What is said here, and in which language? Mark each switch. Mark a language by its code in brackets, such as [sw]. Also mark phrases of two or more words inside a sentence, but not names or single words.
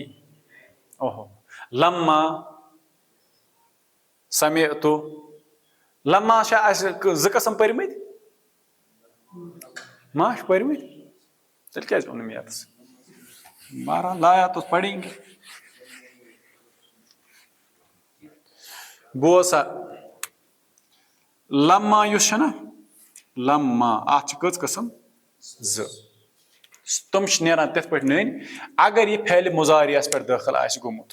[ks] اوہو, [ar] لما سمعت, [ks] لما چھا اَسہِ زٕ قٕسم پٔرمٕتۍ, ما چھِ پٔرمٕتۍ, تیٚلہِ کیٛازِ اوٚنُم ییٚتس. [ur] بہرحال لایا تو پڑیں گے. [ks] بوز سا, لما یُس چھُ نا, لما اتھ چھِ کٔژ قٕسم, زٕ. تِم چھِ نیران تِتھ پٲٹھۍ نٔنۍ اگر یہِ فعلِ مُضارعس پٮ۪ٹھ دٲخل آسہِ گوٚمُت.